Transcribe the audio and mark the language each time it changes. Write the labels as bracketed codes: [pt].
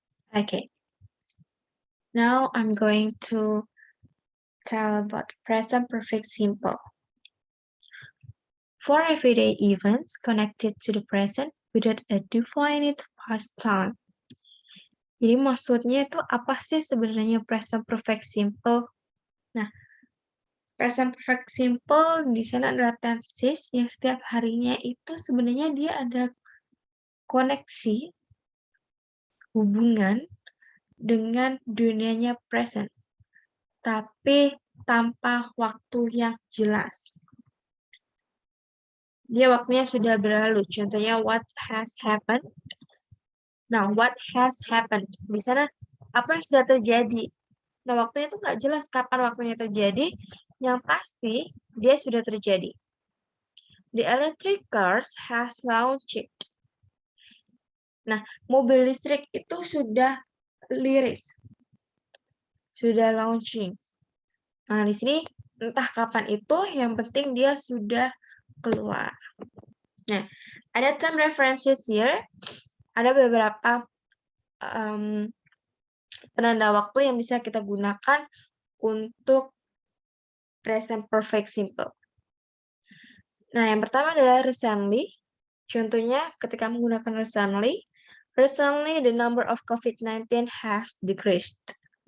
[en] Okay, now I'm going to tell about present perfect simple. For everyday events connected to the present without a definite past time. [id] Jadi maksudnya itu apa sih sebenarnya present perfect simple? Nah, present perfect simple di sana adalah tenses yang setiap harinya itu sebenarnya dia ada koneksi, hubungan dengan dunianya present, tapi tanpa waktu yang jelas. Dia waktunya sudah berlalu. [en] Contohnya what has happened. Nah, what has happened. [id] Di sana apa yang sudah terjadi. Nah, waktunya itu nggak jelas kapan waktunya terjadi. Yang pasti dia sudah terjadi. [en] The electric cars has launched. [id] Nah, mobil listrik itu sudah liris. Sudah launching. Nah, di sini entah kapan itu, yang penting dia sudah keluar. [en] Nah, ada term references here. [id] Ada beberapa penanda waktu yang bisa kita gunakan untuk present perfect simple. Nah, yang pertama adalah recently. Contohnya ketika menggunakan [en] recently the number of COVID-19 has decreased.